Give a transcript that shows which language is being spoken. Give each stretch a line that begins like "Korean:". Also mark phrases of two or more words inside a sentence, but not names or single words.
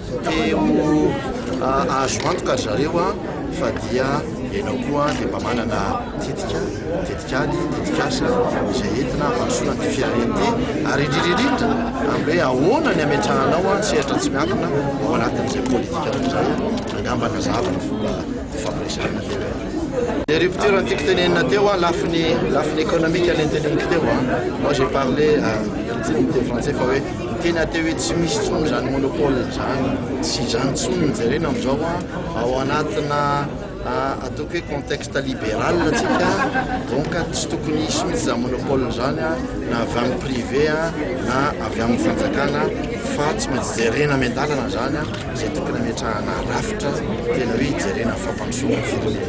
Malagasy: teo azo antoka ry zareo fa dia ianao koa dia mba manana tetikady, tetikasa izay entina hampandrosoana ny firenena ity ary indrindrindrindra amin'ny hoe ahoana ny ametrahanao sehatra tsy miankina ao anatin'izay politika izay angamba nazavana fomba fampiresahana teo.
French: Les ruptures
Malagasy: tiako tenenina teo lafiny économique ny teneniko teo.
French: Moi j'ai parlé
Malagasy: teny français fa hoe tena teo hoe tsy misy tsony zany monopole zany tsy zany tsony nijerena amin'izao ao anatina ataoko hoe
French: contexte libéral
Malagasy: tsika donc tsy tokony hisy mihitsy zany monopole zany na avy amin'ny privé na avy amin'ny fanjakana fa tsy maintsy jerena amian-dalana zany izay tokony ametrahana rafitra tena hoe hijerena fampandrosoana firenena.